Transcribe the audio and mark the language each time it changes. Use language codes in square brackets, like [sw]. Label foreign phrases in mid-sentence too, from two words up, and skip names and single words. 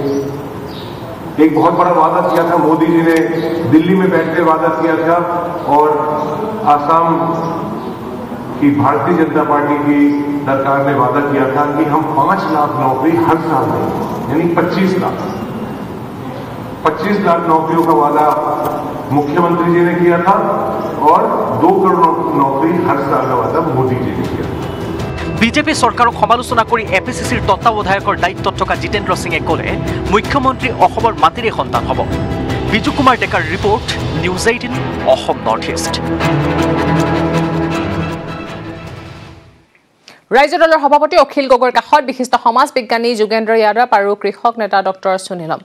[hi] एक बहुत बड़ा वादा किया था मोदी जी ने, दिल्ली में बैठकर वादा किया था, और आसाम की भारतीय जनता पार्टी की सरकार ने वादा किया था कि हम 5 लाख नौकरी हर साल देंगे, यानी 25 लाख नौकरियों का वादा मुख्यमंत्री जी ने किया था, और 2 करोड़ नौकरी हर साल का वादा मोदी जी ने किया। [as] বিজেপি চৰকাৰক সমালোচনা কৰি এপিচিচিৰ তত্ত্বাৱধায়কৰ দায়িত্বত থকা জিতেন্দ্ৰ সিঙে ক'লে, মুখ্যমন্ত্ৰী অসমৰ মাটিৰে সন্তান হ'ব। বিজু কুমাৰ ডেকাৰ ৰিপৰ্ট, নিউজ 18 অসম নৰ্থ ইষ্ট। ৰাজ্য দলৰ সভাপতি অখিল গগৈৰ কাষত বিশিষ্ট সমাজ বিজ্ঞানী যোগেন্দ্ৰ যাদৱ আৰু কৃষক নেতা ডক্টৰ সুনীলম।